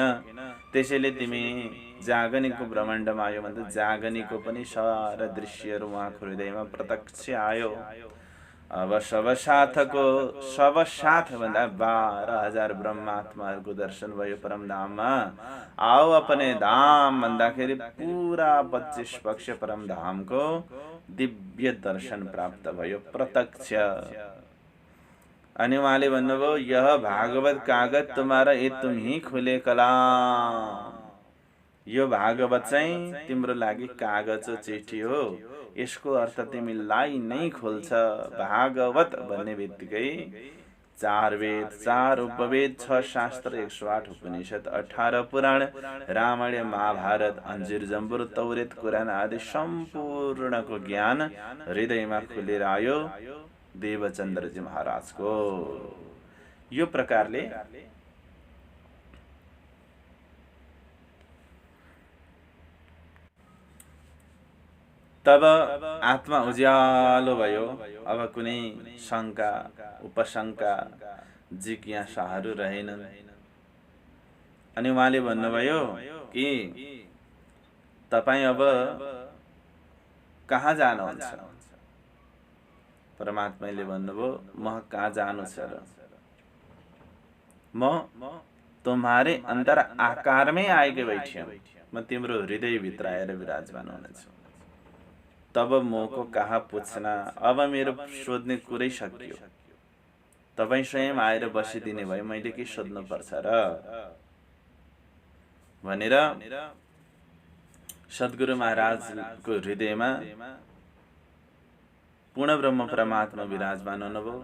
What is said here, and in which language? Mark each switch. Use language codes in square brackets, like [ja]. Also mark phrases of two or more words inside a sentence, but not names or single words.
[ne] त्यसैले तिमी जागनीको ब्रह्माण्डमा आयो भन्दा जागनीको पनि सारा दृश्यहरू उहाँको हृदयमा प्रत्यक्ष आयो। अब [hi] सब साथ [ne] भन्दा 12,000 ब्रह्मात्माहरूको दर्शन भयो परमधाममा। [hi] आओ अपने धाम [ne] भन्दाखेरि पुरा 25 पक्ष परमधामको दिव्य दर्शन प्राप्त भयो, प्रत्यक्ष। अनि उहाँले भन्नुभयो, [hi] यह भागवत कागज तुम्हारा ये तुम ही खुले कलाम। [ne] यो भागवत चाहिँ तिम्रो लागि कागजको चिठी हो, यसको अर्थ तिमीलाई नै खोल्छ। भागवत भन्ने बित्तिकै 4 वेद, 4 उपवेद, 6 शास्त्र, 108 उपनिषद, 18 पुराण, रामायण, महाभारत, अन्जिर, जम्बुर, तौरेत, कुरान आदि सम्पूर्णको ज्ञान हृदयमा खुलेर आयो देवचन्द्रजी महाराजको। यो प्रकारले तब आत्मा उज्यालो भयो। अब कुनै शंका, उपशंका, जिज्ञासाहरू रहेनन्। अनि उहाँले भन्नुभयो कि तपाईं अब कहाँ जानुहुन्छ? परमात्माले भन्नुभयो, म कहाँ जानु छ र? [hi] म तुम्हारे अंदर आकारमै आएकै बैठ्यो, [ne] म तिम्रो हृदय भित्र आएर विराजमान हुनेछु। [hi] तब मोको कहाँ पुछ्न, [ne] अब मेरो सोध्ने कुरै सकियो। तपाईं स्वयं आएर बसिदिने भए मैले के सोध्नु पर्छ र भनेर सद्गुरु महाराजको हृदयमा पूर्ण ब्रह्म परमात्मा विराजमान हुनुभयो।